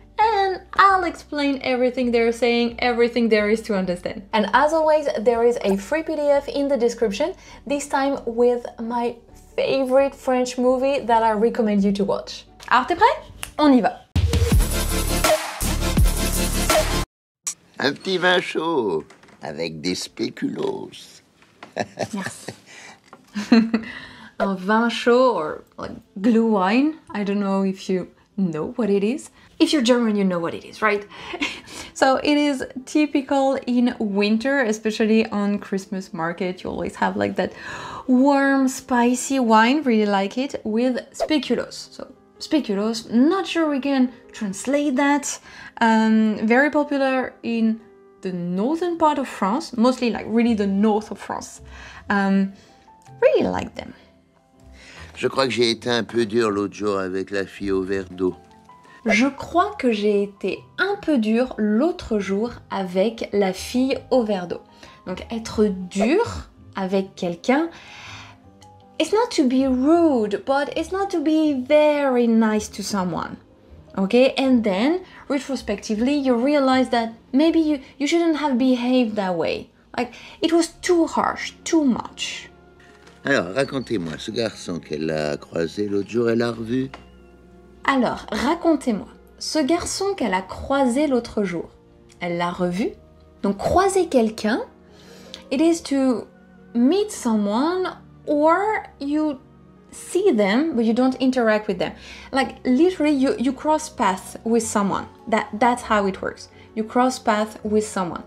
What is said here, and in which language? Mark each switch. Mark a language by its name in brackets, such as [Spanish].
[English] And I'll explain everything they're saying, everything there is to understand. And as always, there is a free PDF in the description, this time with my favorite French movie that I recommend you to watch. [French] Alors t'es prêt? On y va! Un petit vin chaud avec des spéculoos. Merci. Un vin chaud [English] or like glue wine. I don't know if you know what it is. If you're German, you know what it is, right? So it is typical in winter, especially on Christmas market. You always have like that warm, spicy wine, really like it, with speculoos. So speculoos, not sure we can translate that. Very popular in the northern part of France, mostly like really the north of France. Really like them. [French] Je crois que j'ai été un peu dur l'autre jour avec la fille au verre d'eau. Je crois que j'ai été un peu dur l'autre jour avec la fille au verre d'eau. Donc être dur avec quelqu'un, [English] it's not to be rude, but it's not to be very nice to someone. Okay, and then retrospectively you realize that maybe you shouldn't have behaved that way. Like it was too harsh, too much. [French] Alors, racontez-moi, ce garçon qu'elle a croisé l'autre jour, elle l'a revu? Alors, racontez-moi, ce garçon qu'elle a croisé l'autre jour, elle l'a revu? Donc, croiser quelqu'un, [English] it is to meet someone or you see them, but you don't interact with them. Like, literally, you cross paths with someone. That's how it works. You cross paths with someone.